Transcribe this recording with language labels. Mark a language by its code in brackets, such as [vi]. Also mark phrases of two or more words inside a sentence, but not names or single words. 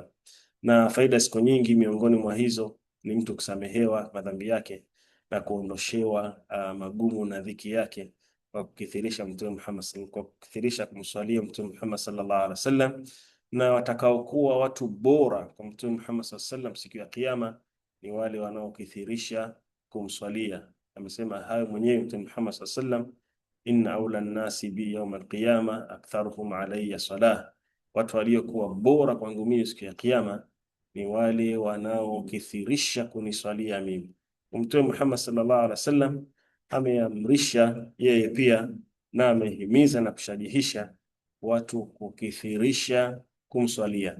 [sw] Na faida ziko nyingi, miongoni mwa hizo ni mtu kusamehewa madhambi yake na kuondoshewa magumu na dhiki yake kwa kukithirisha kwa kukithirisha kumswalia Mtume Muhammad [ar] صلى الله عليه وسلم. [sw] Na watakaokuwa watu bora kwa Mtume Muhammad [ar] صلى الله عليه وسلم [sw] siku ya Kiyama ni wale wanaokithirisha kumswalia. Amesema hayo mwenyewe Mtume Muhammad [ar] صلى الله عليه وسلم, إن أولى الناس بي يوم القيامة أكثرهم علي صلاة, [sw] watu waliokuwa bora kwangu mimi siku ya Kiyama ni wale wanaokithirisha kuniswalia mimi. Mtume Muhammad [ar] صلى الله عليه وسلم [sw] ameamrisha yeye pia na amehimiza na kushajihisha watu kukithirisha kumswalia.